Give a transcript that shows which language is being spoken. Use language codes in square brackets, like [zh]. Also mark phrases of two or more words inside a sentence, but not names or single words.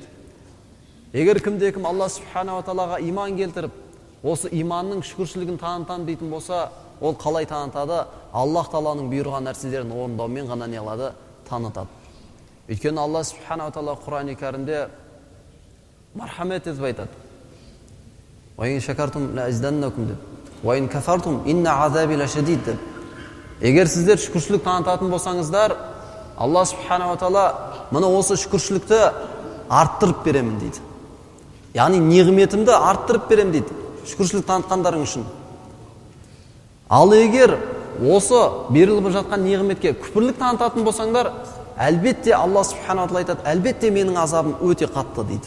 [kk] Егер кімде-кім Алла субханала тағалаға иман келтіріп, осы иманның шүкіршілігін танытам дейтін болса, ол қалай танытады? Аллах тағаланың бұйырған нәрселерін орындаумен ғана не қылады? Танытады. Өйткені Алла субханала тағала Құран-ы Кәрімде мархамет етіп айтады. [ar] «ولئن شكرتم لأزيدنكم» деп. «ولئن كفرتم إن عذابي لشديد» деп. [kk] Егер сіздер шүкіршілік танытатын болсаңыздар, Алла субханала тағала мына осы шүкіршілікті арттырып беремін дейді. Яғни неғметімді арттырып беремін дейді, шүкіршілік танытқандарың үшін. Ал егер осы беріліп жатқан неғметке күпірлік танытатын болсаңдар, әлбетте Алла субханала тағала айтады, әлбетте менің азабым өте қатты дейді.